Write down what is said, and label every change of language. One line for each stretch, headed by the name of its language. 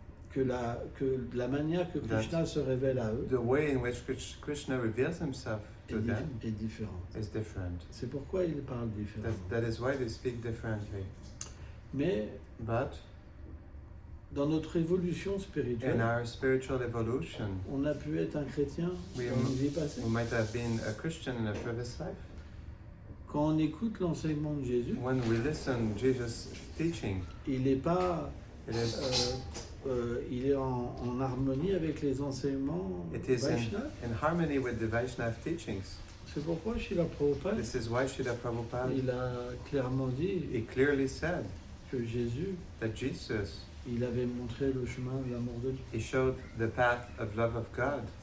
French: que la manière que Krishna se révèle à eux
English: the way in which Krishna reveals himself to them
French: est différente.
English: is different.
French: C'est pourquoi ils parlent différemment.
English: That is why they speak differently.
French: Mais
English: But
French: dans notre évolution
English: in
French: spirituelle,
English: our spiritual evolution,
French: on a pu être un chrétien Oui, dans une vie passée.
English: we might have been a Christian in a previous life.
French: Quand on écoute l'enseignement de Jésus,
English: When we listen Jesus' teaching,
French: il n'est pas,
English: it is
French: il est en harmonie avec les enseignements
English: it is
French: Vaishnava.
English: in harmony with the Vaishnav teachings.
French: C'est pourquoi Srila Prabhupada,
English: This is why Srila Prabhupada,
French: il a clairement dit
English: he clearly said
French: que Jésus,
English: that Jesus,
French: il avait montré le chemin de l'amour de Dieu.
English: he showed the path of love of God.